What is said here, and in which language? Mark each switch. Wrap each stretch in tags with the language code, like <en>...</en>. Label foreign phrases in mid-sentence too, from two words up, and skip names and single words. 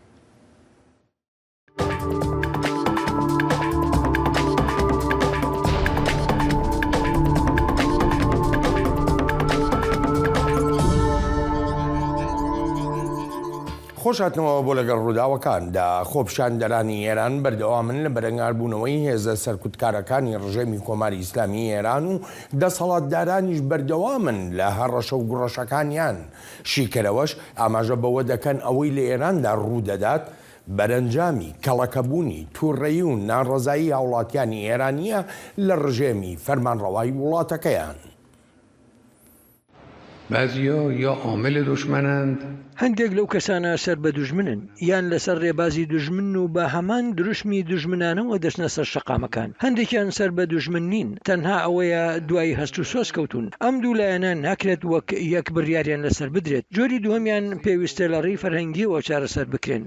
<ckb>خۆشهاتنەوە بۆ لەگەڵ ڕووداوەکاندا خۆپیشاندەرانی ئێران بەردەوامن لە بەرەنگاربوونەوەی هێزە سەرکوتکارەکانی ڕژێمی کۆماری ئیسلامی ئێران و دەسەڵاتدارانیش بەردەوامن لە هەڕەشە و گوڕەشەکانیان. شیکەرەوەش ئاماژە بەوە دەکەن ئەوەی لە ئێراندا ڕوودەدات بەرەنجامی کەڵەکەبوونی تووڕێی و نانڕەزایی هاوڵاتیانی ئێرانیە لە ڕژێمی فەرمانڕەوای وڵاتەکەیان.</ckb> <fa>بعضیا یا عامل دشمنند</fa> <ckb>هەندێک لەو کەسانە سەر بە دوژمنن یان لەسەر ڕێبازی دوژمن و بە هەمان دروشمی دوژمنانەوە دەچنە سەر شەقامەکان. هەندێکیان سەر بە دوژمن نین، تەنها ئەوەیە دوای هەست و سۆز کەوتون. ئەم دوو لایەنە ناکرێت وەک یەک بڕیاریان لەسەر بدرێت. جۆری دووەمیان پێویستە لە ڕێی فەرهەنگیەوە چارەسەر بکرێن.</ckb>